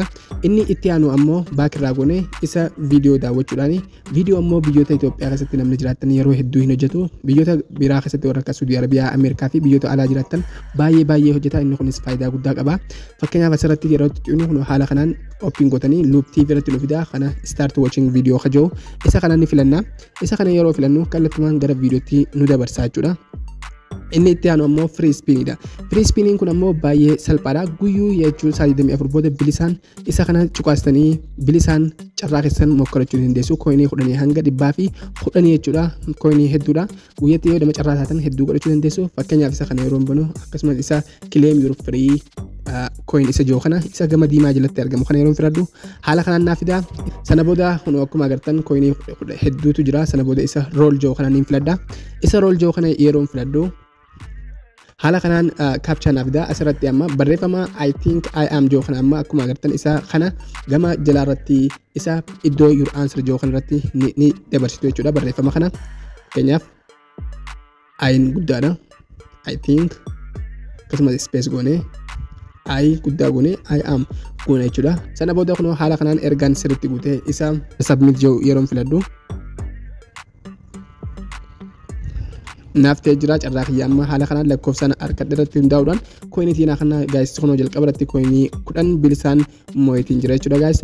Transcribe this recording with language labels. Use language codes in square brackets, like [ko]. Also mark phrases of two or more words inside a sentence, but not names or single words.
[om] Inni itti aanu ammoo baakirraa goone isa viidiyoo daawwachuudhaan viidiyoo ammoo biyyoota Itoophiyaa keessatti namni jiraatan yeroo hedduu hin hojjetu. Biyyoota biraa keessatti warra akka Saudi Arabiyaa, Ameerikaa fi biyyoota alaa jiraatan baay'ee hojjeta. Inni kunis faayidaa guddaa qaba. Fakkeenyaaf asirratti yeroo xixxinu haala kanaan opiin gootanii [en] loop TV [om] irratti nu fida. Kana [en] start watching video [om] kajoo isa kana ni filanna. Isa kana yeroo filannu kallattumaan gara viidiyootti nu dabarsaa jechuudha. Inni itti aanu ammoo [en] free spinidha. Free spiniin [om] kun ammoo baay'ee salphaadha. Guyyuu jechuun 24 booda bilisaan isa kana cuqaastanii bilisaan carraa keessan mokkachuu dandeessu. Kooyinii 10 hanga 100 fi 10 jechuudha. Kooyinii hedduudha. Guyyatti yoo dama carraa taatan hedduu godhachuu dandeessu. Fakkeenyaaf isa kana yeroo banu akkasumas isa [en] claim your free coin [om] isa jiru kana isa gama diimaa jalatti argamu kana yeroo filadhu haala kanaan naaf fida. Sana booda kun akkuma agartan kooyinii hedduutu jira. Sana booda isa roll jiru kana ni filadha. Isa roll jiru kana yeroo filadhu haala kanaan captcha naaf fida. Asirratti amma barreeffama [en] I think I am [om] jiru kana amma akkuma agartan isa kana gama jalaa irratti isa iddoo [en] your answer [om] jiru kana irratti ni dabarsitu jechuudha. Barreeffama kana fakkeenyaaf ayin guddaadha. [en] I think [om] akkasumas space goone I guddaa goone [en] I am [om] goone jechuudha. Sana booda kun haala kanaan ergaan sirriitti guutee isa submit jiru yeroo filadhu naaf ta'ee jira. Carraa kiyya amma haala kanaan lakkoofsaan harkadha irratti hundaa'uudhaan kooyinii kana guys kunoo jalqaba irratti kooyinii 10 bilisaan moo'etiin jira jechuudha guys.